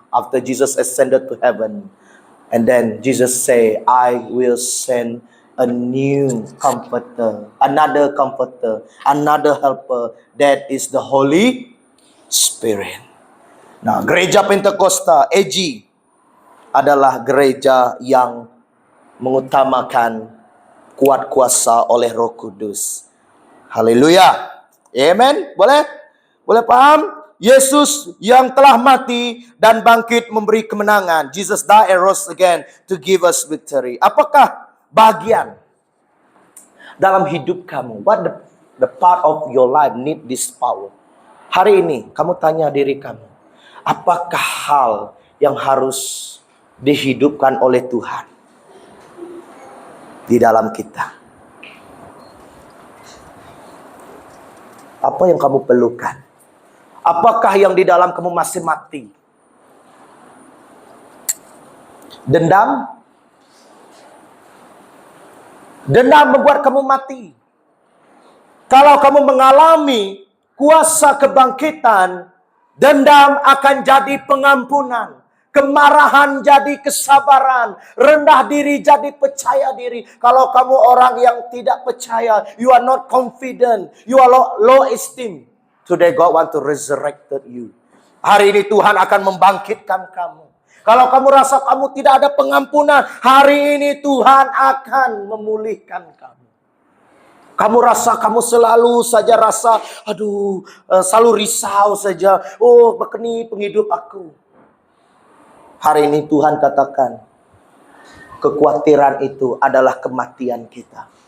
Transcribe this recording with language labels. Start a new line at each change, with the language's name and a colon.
English: After Jesus ascended to heaven, and then Jesus say, I will send a new comforter, another helper, that is the Holy Spirit.
Malay: Nah, gereja Pentakosta AG adalah gereja yang mengutamakan kuat kuasa oleh Roh Kudus. Haleluya. Amen. Boleh? Boleh paham? Yesus yang telah mati dan bangkit memberi kemenangan.
English: Jesus died and rose again to give us victory.
Malay: Apakah bagian dalam hidup kamu?
English: What the part of your life need this power?
Malay: Hari ini kamu tanya diri kamu, apakah hal yang harus dihidupkan oleh Tuhan di dalam kita? Apa yang kamu perlukan? Apakah yang di dalam kamu masih mati? Dendam? Dendam membuat kamu mati. Kalau kamu mengalami kuasa kebangkitan, dendam akan jadi pengampunan. Kemarahan jadi kesabaran. Rendah diri jadi percaya diri. Kalau kamu orang yang tidak percaya,
English: you are not confident, you are low esteem. Today God want to resurrect you.
Malay: Hari ini Tuhan akan membangkitkan kamu. Kalau kamu rasa kamu tidak ada pengampunan, hari ini Tuhan akan memulihkan kamu. Kamu rasa kamu selalu saja rasa, selalu risau saja. Oh, begini penghidup aku. Hari ini Tuhan katakan, kekhawatiran itu adalah kematian kita.